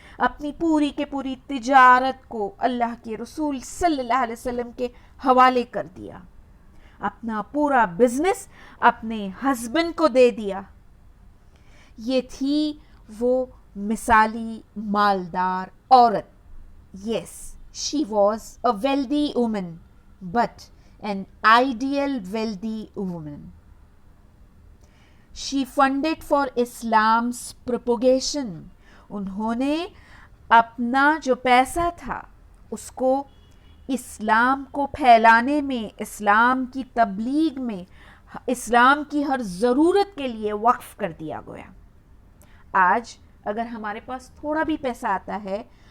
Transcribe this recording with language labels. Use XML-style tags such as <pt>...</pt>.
<ur>اپنی پوری کے پوری تجارت کو اللہ کے رسول صلی اللہ علیہ وسلم کے حوالے کر دیا، اپنا پورا بزنس اپنے ہسبینڈ کو دے دیا. یہ تھی وہ مثالی مالدار عورت.</ur> <en>Yes, she was a wealthy woman, but an ideal wealthy woman. She funded for Islam's propagation.</en> <ur>انہوں نے اپنا جو پیسہ تھا اس کو اسلام کو پھیلانے میں، اسلام کی تبلیغ میں، اسلام کی ہر ضرورت کے لیے وقف کر دیا گیا. آج اگر ہمارے پاس تھوڑا بھی پیسہ آتا ہے</ur>